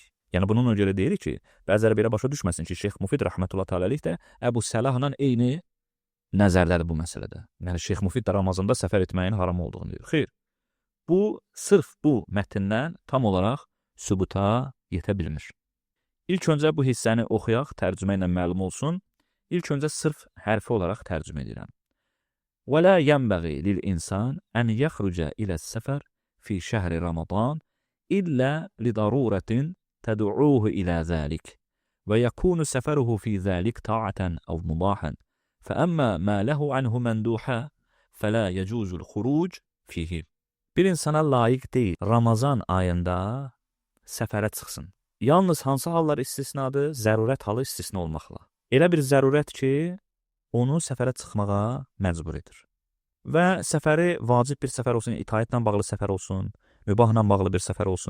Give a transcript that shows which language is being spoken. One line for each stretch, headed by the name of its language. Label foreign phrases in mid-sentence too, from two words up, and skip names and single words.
Azerbaijani: Yəni bununla görə deyirik ki, bəziləri belə başa düşməsin ki, Şeyx Mufid
Arabic: رحمة الله تعالى عليه
Azerbaijani: də Əbu Səlahla eyni nəzərdədir bu məsələdə. Yəni Şeyx Mufid də Ramazanda səfər etməyin haram olduğunu deyir. Xeyr. Bu sırf bu mətndən tam olaraq sübuta yetə bilmir. İlk öncə bu hissəni oxuyaq, tərcümə ilə məlum olsun. İlk öncə sırf hərfi olaraq tərcümə edirəm.
Arabic: وَلَا يَنْبَغِي لِلْإِنْسَانِ أَنْ يَخْرُجَ إِلَى السَّفَرِ فِي شَهْرِ رَمَضَانِ إِلَّا لِضَرُورَةٍ تَدْعُوهُ إِلَى ذَلِكَ وَيَكُونُ سَفَرُهُ فِي ذَلِكَ طَاعَةً أَوْ مُبَاحًا فَأَمَّا مَا لَهُ عَنْهُ مَنْدُوحًا فَلَا يَجُوزُ الْخُرُوجُ فِيهِ.
Azerbaijani: Bir insana layiq deyil Ramazan ayında səfərə çıxsın. Yalnız hansı hallar istisnadır? Zərurət halı istisna olmaqla. Elə bir zərurət ki, onu səfərə çıxmağa məcbur edir. Və səfəri vacib bir səfər olsun, itaətlə bağlı səfər olsun, mübahla bağlı bir səfər olsun.